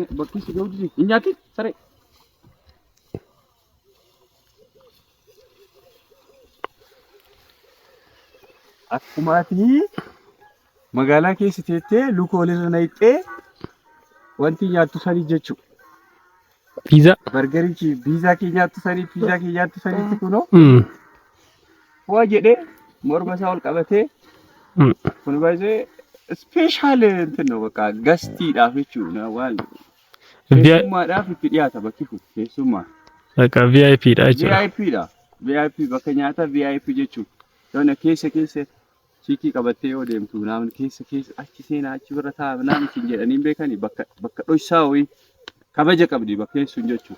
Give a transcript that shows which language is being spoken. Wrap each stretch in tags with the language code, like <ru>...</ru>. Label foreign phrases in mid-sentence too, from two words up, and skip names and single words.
<om>bakki si ga'u hin nyaati saree akkumaati magaalaa keessa teettee luka walirra naqxee wanti nyaattu sanii jechuudha. Pizza. Bargarichi pizza ke nyaattu sanii kunoo. Waa jedhee morma isaa ol qabatee kun baay'ee special</om> <am>እንትን ነው በቃ</am> <om>gastiidhaaf jechuudha waan keessummaadhaaf itti dhiyaata bakki kun keessummaa. በቃ VIP dha jechuudha. VIP bakka nyaata VIP jechuudha. Doona keessa Chiki qabattee yoo deemtu namni keessa achi seenaa achi bira taa'aa namni siin jedhanii beekani bakka dhoysaa wayii kabaja qabdi bakka sun jechuudha.</om>